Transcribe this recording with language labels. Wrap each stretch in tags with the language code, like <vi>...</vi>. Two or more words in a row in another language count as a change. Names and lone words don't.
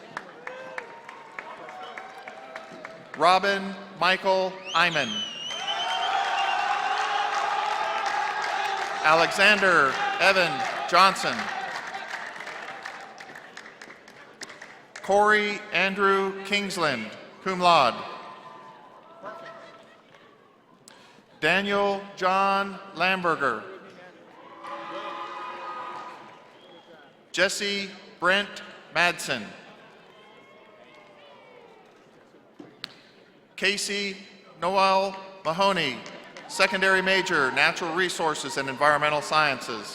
<en>Robin Michael Iman. Alexander Evan Johnson. Corey Andrew Kingsland,</en> <la>cum laude.</la> <en>Daniel John Lamberger. Jesse Brent Madsen. Casey Noel Mahoney, secondary major, Natural Resources and Environmental Sciences.</en>